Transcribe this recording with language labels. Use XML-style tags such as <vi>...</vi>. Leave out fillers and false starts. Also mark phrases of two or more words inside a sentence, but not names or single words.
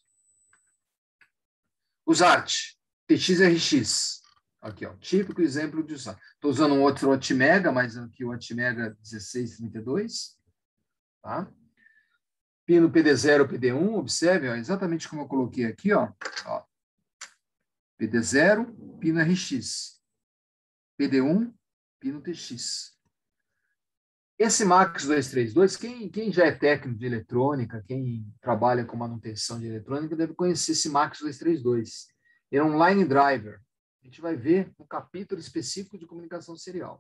<pt>Usar TXRX. Aqui, ó, típico exemplo de usar. Estou usando um outro Atmega, mas aqui o Atmega 1632. Tá? Pino PD0, PD1, observe, ó, exatamente como eu coloquei aqui, ó. PD0, pino RX. PD1, pino TX. Esse MAX 232, quem já é técnico de eletrônica, quem trabalha com manutenção de eletrônica, deve conhecer esse MAX 232. Ele é um</pt> <en>line driver.</en> <pt>A gente vai ver um capítulo específico de comunicação serial.</pt>